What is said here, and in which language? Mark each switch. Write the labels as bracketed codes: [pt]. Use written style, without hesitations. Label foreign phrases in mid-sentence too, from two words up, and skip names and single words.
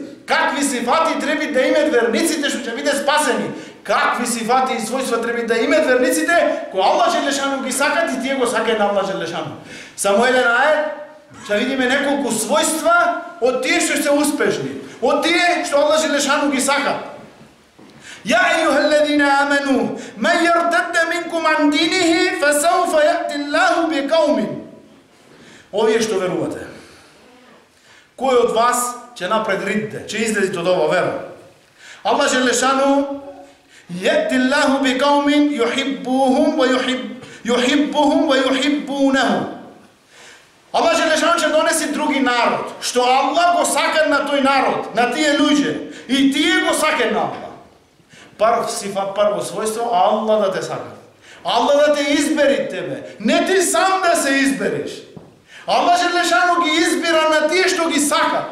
[mk] Какви сифати треба да имат верниците што ќе биде спасени. Какви сифати и својства треба да имат верниците кои Аллах желешано ги сакат и тие го сакаат на Аллах желешано. Само еден ајет, ќе видиме неколку својства од тие што се успешни, од тие што Аллах желешано ги сакат. [ar] يا أيها الذين آمنوا من يرتد منكم عن دينه فسوف يأتي الله بقوم. [mk] Овие што верувате. Кој од вас ќе напред ридите, ќе излезите од ова вера? [ar] Аллах желешану يأتي الله بقوم يحبوهم ويحبونه. [mk] Аллах желешану ќе донеси други народ, што Аллах го сака на тој народ, на тие луѓе, и тие го сакаат на Аллах. Прво својство, Аллах да те сака. Аллах да те избери тебе. Не ти сам да се избереш. Аллах желешано ги избира на тие што ги сакат.